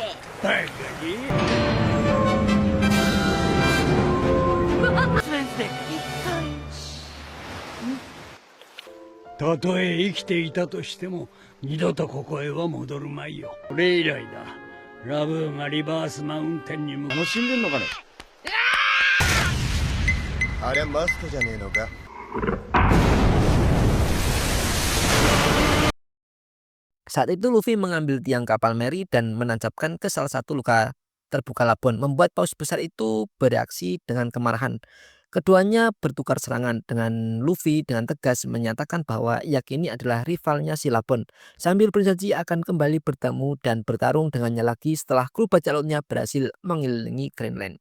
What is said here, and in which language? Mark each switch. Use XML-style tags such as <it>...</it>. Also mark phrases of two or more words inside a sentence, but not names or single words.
<ja>誰かたとえ生きていたとしても二度とここへは戻るまいよそれ以来だラブーンがリバースマウンテンに向か楽しんでんのかねありゃマストじゃねえのか</ja> <id>Saat itu Luffy mengambil tiang kapal Mary dan menancapkan ke salah satu luka terbuka Labon, membuat paus besar itu bereaksi dengan kemarahan. Keduanya bertukar serangan dengan Luffy dengan tegas menyatakan bahwa ia kini adalah rivalnya si Labon, sambil berjanji akan kembali bertemu dan bertarung dengannya lagi setelah kru bajak lautnya berhasil mengelilingi Grand Line.</id>